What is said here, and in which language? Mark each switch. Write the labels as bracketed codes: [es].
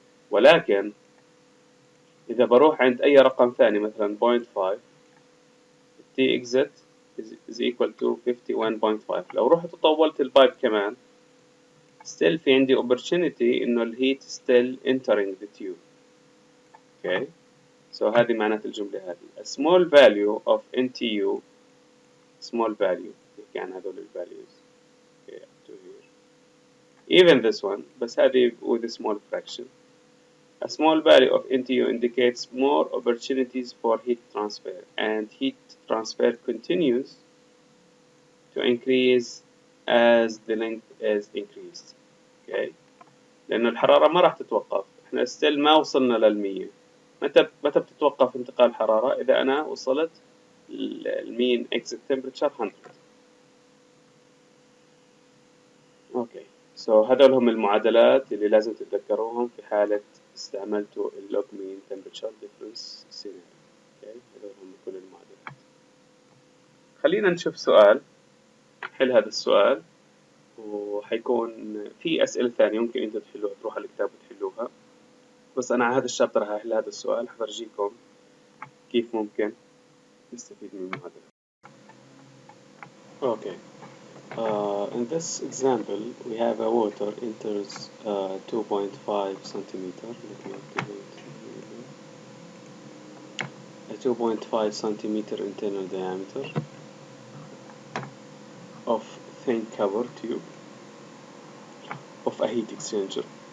[ar] ولكن إذا بروح عند أي رقم ثاني مثلا 0.5، [en] T exit is equal to 51.5. [ar] لو رحت وطولت البايب كمان still في عندي opportunity إنه الهيت [en] still entering the tube. Okay, so [ar] هذه معنات الجملة هذه. [en] A small value of NTU، small value [ar] يحكي عن هذول ال [en] values. Okay, up to here. Even this one، [ar] بس هذه [en] with a small fraction. A small value of NTU indicates more opportunities for heat transfer, and heat transfer continues to increase as the length is increased. Okay. [ar] لأنه الحرارة ما راح تتوقف، إحنا still ما وصلنا للمية. متى بتتوقف انتقال الحرارة؟ إذا أنا وصلت المين exit temperature 100. أوكي. So هذول هم المعادلات اللي لازم تتذكروهم في حالة استعملتوا اللوج مين temperature difference scenario. أوكي. هذول هم كل المعادلات. خلينا نشوف سؤال. حل هذا السؤال، وحيكون في أسئلة ثانية ممكن أنتوا تحلوها، تروحوا على الكتاب وتحلوها. بس أنا على هذا الشابتر هحل هذا السؤال، حفرجيكم كيف ممكن نستفيد من المعادلة. [en] Okay. In this example, we have a water enters 2.5 centimeter. Let me activate a 2.5 centimeter internal diameter of thin cover tube of a heat exchanger.